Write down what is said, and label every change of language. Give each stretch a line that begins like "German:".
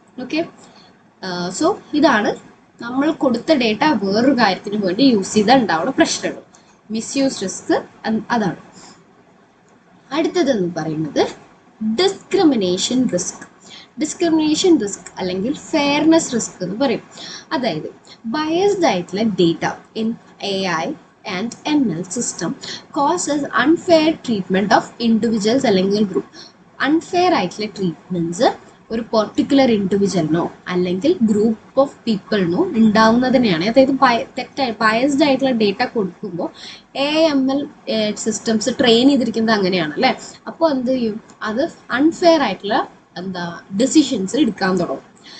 Malayalam: Okay, so ഇതാണ് നമ്മൾ കൊടുത്ത ഡേറ്റ വേറൊരു കാര്യത്തിന് വേണ്ടി യൂസ് ചെയ്താൽ ഉണ്ടാവുന്ന പ്രശ്നങ്ങൾ, മിസ്യൂസ് റിസ്ക്. അതാണ് അടുത്തതെന്ന് പറയുന്നത് ഡിസ്ക്രിമിനേഷൻ റിസ്ക്. ഡിസ്ക്രിമിനേഷൻ റിസ്ക് അല്ലെങ്കിൽ ഫെയർനെസ് റിസ്ക് എന്ന് പറയും. അതായത് ബയസ്ഡ് ആയിട്ടുള്ള
English: data in AI and ML system causes unfair treatment of individuals
Malayalam: അല്ലെങ്കിൽ
English: Group.
Malayalam: അൺഫെയർ ആയിട്ടുള്ള ട്രീറ്റ്മെൻറ്റ്സ് ഒരു പെർട്ടിക്കുലർ ഇൻഡിവിജ്വലിനോ അല്ലെങ്കിൽ ഗ്രൂപ്പ് ഓഫ് പീപ്പിളിനോ ഉണ്ടാവുന്നതിനെയാണ്. അതായത് തെറ്റായി ബയസ്ഡ് ആയിട്ടുള്ള ഡേറ്റ കൊടുക്കുമ്പോൾ AML സിസ്റ്റംസ് ട്രെയിൻ ചെയ്തിരിക്കുന്നത് അങ്ങനെയാണ് അല്ലേ. അപ്പോൾ എന്ത് ചെയ്യും, അത് അൺഫെയർ ആയിട്ടുള്ള ഡിസിഷൻസ് എടുക്കാൻ തുടങ്ങും.